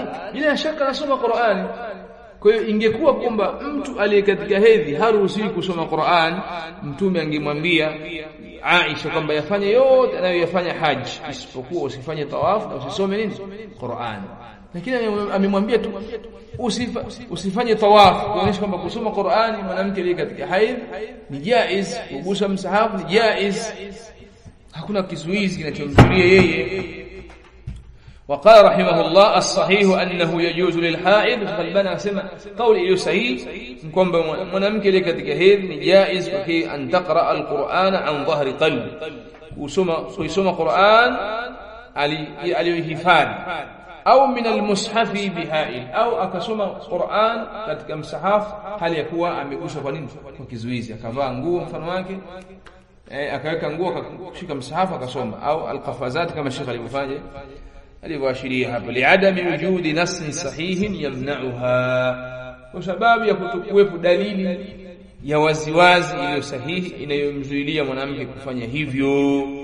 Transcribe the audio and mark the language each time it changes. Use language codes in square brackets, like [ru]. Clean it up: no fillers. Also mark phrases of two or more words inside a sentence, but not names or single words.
[sw] Bila shaka anasoma Qur'ani. Kwa hiyo ingekuwa kwamba mtu aliye katika hedhi haruhusiwi kusoma Qur'an, mtume angemwambia Aisha kwamba yafanye yote anayoyafanya haji, isipokuwa usifanye tawaf na usisome nini Qur'an. Lakini amemwambia tu usifanye tawaf, kuonyesha kwamba kusoma Qur'ani mwanamke aliye katika hedhi ni jaiz, kugusa msahafu ni jaiz, hakuna kizuizi kinachomzuia yeye. [ar] وقال رحمه الله الصحيح أنه يجوز للحائض، فالبنا سمع قول صحيح [sw] kwamba mwanamke ile katika hedhi ni jaiz kwake [ar] أن تقرأ القرآن عن ظهر قلب, [sw] kuisoma Qur'an aliyohifadhi au [ar] من المصحف بحائل [sw] au akasoma Qur'an katika msahafu hali ya kuwa amegusa kwa nini kwa kizuizi akavaa nguo mfano wake akaweka nguo akashika msahafu akasoma au alqafazat kama Sheikh alivyofanya alivyoashiria hapo [ar] لعدم وجود نص صحيح يمنعها [sw] kwa sababu ya kutokuwepo dalili ya waziwazi iliyo sahihi inayomzuilia mwanamke kufanya hivyo.